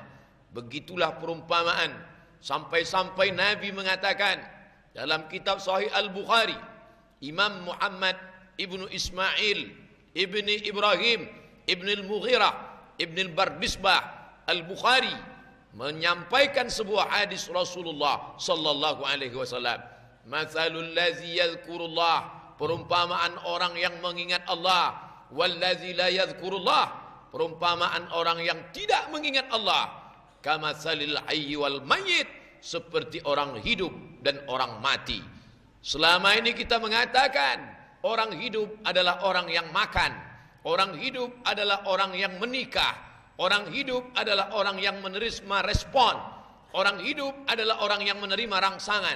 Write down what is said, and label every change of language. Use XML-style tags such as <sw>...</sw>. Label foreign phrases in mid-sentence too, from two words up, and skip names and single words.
<id>Begitulah perumpamaan, sampai-sampai Nabi mengatakan dalam kitab Sahih Al-Bukhari, Imam Muhammad ibnu Ismail ibni Ibrahim ibni Al-Mughirah ibni Al-Bardisbah Al-Bukhari menyampaikan sebuah hadis Rasulullah</id> <ar>صلى الله عليه وسلم. مثل الذي يذكر الله,</ar> <id>perumpamaan orang yang mengingat Allah,</id> <ar>والذي لا يذكر الله,</ar> <id>perumpamaan orang yang tidak mengingat Allah,</id> <ar>كمثل الحي والميت,</ar> <id>seperti orang hidup dan orang mati. Selama ini kita mengatakan orang hidup adalah orang yang makan, orang hidup adalah orang yang menikah, orang hidup adalah orang yang menerima respon, orang hidup adalah orang yang menerima rangsangan.</id>